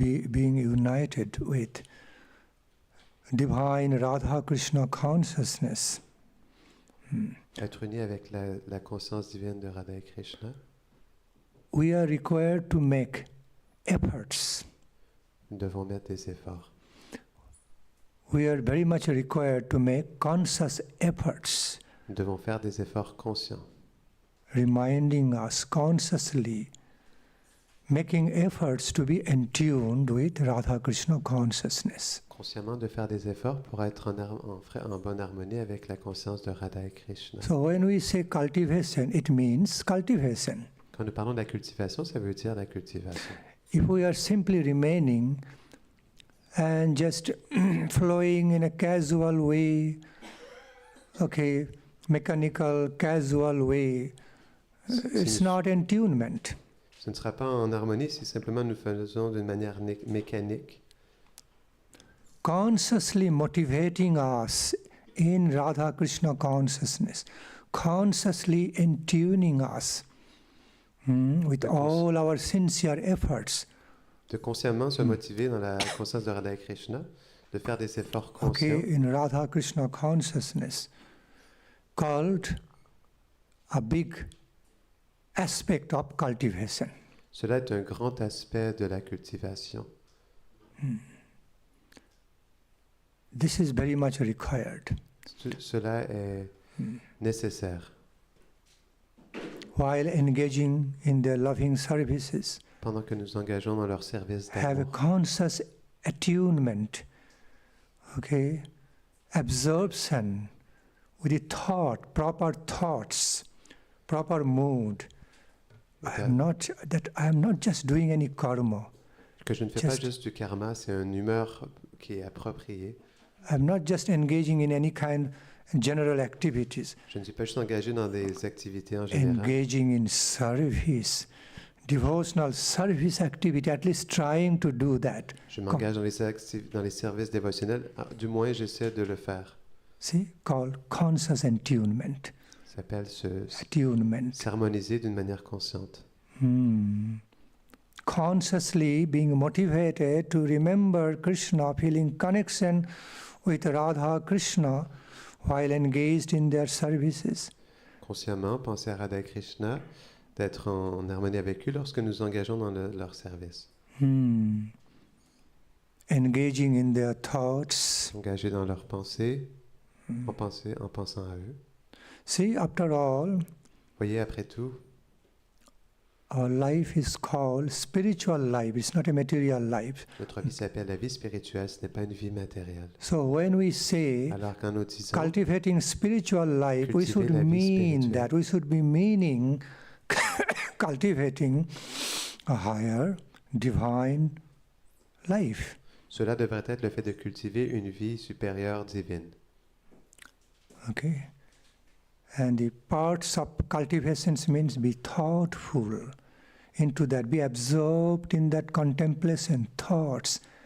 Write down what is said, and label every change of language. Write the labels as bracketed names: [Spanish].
[English] being united with divine Radha Krishna consciousness, [French] être uni avec la conscience divine de Radha et Krishna, [English] we are required to make efforts. [French] nous devons mettre des efforts. [English] We are very much required to make conscious efforts, [French] Nous devons faire des efforts conscients, [English] reminding us consciously, making efforts to be entuned with Radha Krishna consciousness. [French] consciemment de faire des efforts pour être en bonne harmonie avec la conscience de Radha et Krishna. [English] So when we say cultivation, it means cultivation. [French] Quand nous parlons de la cultivation, ça veut dire la cultivation. [English] If we are simply remaining and just flowing in a casual way, okay, mechanical, casual way, it's not entunement. [French] Ce ne sera pas en harmonie si simplement nous faisons d'une manière mécanique. [English] Consciously motivating us in Radha Krishna consciousness, consciously entuning us with all our sincere efforts. [French] De consciemment se motiver dans la conscience de Radha et Krishna, de faire des efforts conscients. [English] Okay, in Radha Krishna consciousness, called a big aspect of cultivation. [French] Cela est un grand aspect de la cultivation. [English] This is very much required. [French] Cela est nécessaire. [English] While engaging in their loving services, [French] Pendant que nous engageons dans leur service [English] have a [French] d'amour, [English] conscious attunement, okay, absorption with the thought, proper thoughts, proper mood. I am not just doing any karma. [French] que je ne fais pas juste du karma, c'est une humeur qui est appropriée. [English] I am not just engaging in any kind of general activities. [French] Je ne suis pas juste engagé dans des activités en général. [English] Engaging in service, devotional service activity, at least trying to do that. [French] Je m'engage dans les services dévotionnels, du moins j'essaie de le faire. [English] See, called conscious attunement. [French] Ça s'appelle [English] Attunement. [French] s'harmoniser d'une manière consciente. [English] Consciously being motivated to remember Krishna, feeling connection with Radha Krishna while engaged in their services. [French] Consciemment, penser à Radha et Krishna, d'être en harmonie avec eux lorsque nous engageons dans leur service. [English] Engaging in their thoughts. [French] Engagés dans leurs pensées, en pensant à eux. [English] See, after all, [French] Voyez, après tout, [English] our life is called spiritual life. It's not a material life. [French] notre vie s'appelle la vie spirituelle, ce n'est pas une vie matérielle. [English] So when we say [French] Alors quand nous disons [English] cultivating spiritual life, we should [French] Cultiver la vie [English] mean [French] spirituelle. [English] that. We should be meaning cultivating a higher divine life. [French] cela devrait être le fait de cultiver une vie supérieure divine. [English] Okay? And the parts of cultivations means be thoughtful into that, be absorbed in that contemplation, thoughts,